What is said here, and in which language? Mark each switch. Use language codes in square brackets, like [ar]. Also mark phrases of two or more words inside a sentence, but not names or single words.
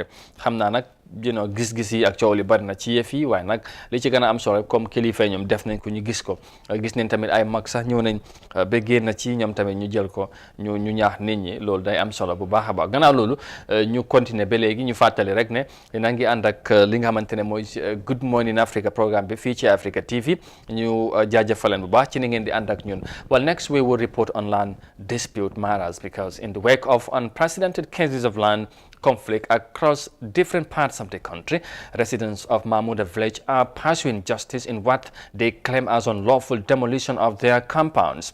[wo] xam naa nag gis-gis yi ak coow li bari na ci yëf yi, waaye nag li ci gën a am solo comme kilifa ñoom def nañ ko ñu gis ko, gis nañ tamit ay mag sax ñëw nañ ba génn ci ñoom tamit ñu jël ko ñu ñaax nit ñi. loolu day am solo bu baax a baax. gannaaw loolu ñu continuer ba léegi ñu fàttali rek ne dina ngi ànd ak li nga xamante ne mooy Good Morning Africa programme bi fii ci Africa TV. ñu jaajëfaleen bu baax ci ni ngeen di ànd ak ñun. [en] Well, next we will report on land dispute matters, because in the wake of unprecedented cases of land conflict across different parts of the country, residents of Mahmoud village are pursuing justice in what they claim as unlawful demolition of their compounds.